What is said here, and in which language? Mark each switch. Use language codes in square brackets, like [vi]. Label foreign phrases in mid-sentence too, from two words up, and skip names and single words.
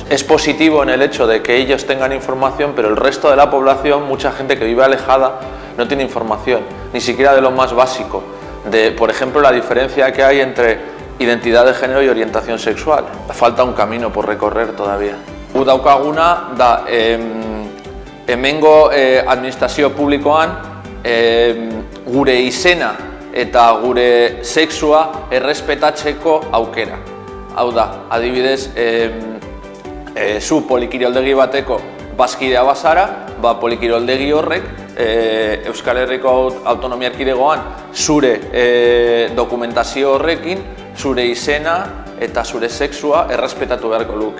[es] Es positivo en el hecho de que ellos tengan información, pero el resto de la población, mucha gente que vive alejada, no tiene información, ni siquiera de lo más básico, de, por ejemplo, la diferencia que hay entre identidad de género y orientación sexual. Falta un camino por recorrer todavía. [eu] Daukaguna da hemengo administrazio publikoan gure izena eta gure sexua errespetatzeko aukera. Hau da, adibidez, zu polikirioldegi bateko bazkidea bazara, polikirioldegi horrek Euskal Herriko Autonomia Erkidegoan zure dokumentazio horrekin zure izena eta zure sexua errespetatu beharko luke.